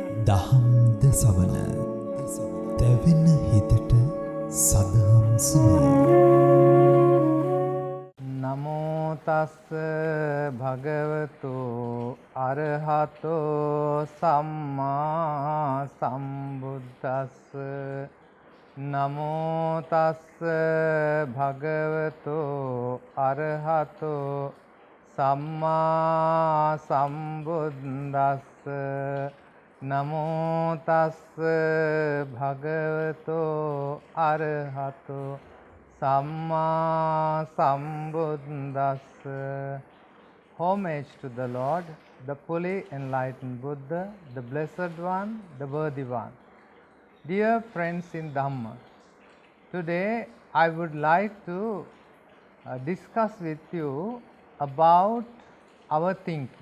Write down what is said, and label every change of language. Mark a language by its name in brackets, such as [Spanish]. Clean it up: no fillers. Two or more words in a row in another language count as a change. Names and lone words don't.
[Sinhala] දහම් දෙසවන දැවෙන හිතට සදහම් සුවය. [Pali] නමෝ තස්ස භගවතු අරහතෝ සම්මා සම්බුද්දස්ස. නමෝ තස්ස භගවතු අරහතෝ සම්මා සම්බුද්දස්ස. නමෝ තස්ස භගවතු අරහතෝ සම්මා සම්බුද්දස්ස. [English] Homage to the Lord, the fully enlightened Buddha, the Blessed One, the Worthy One. Dear friends in Dhamma, today I would like to discuss with you about our thinking.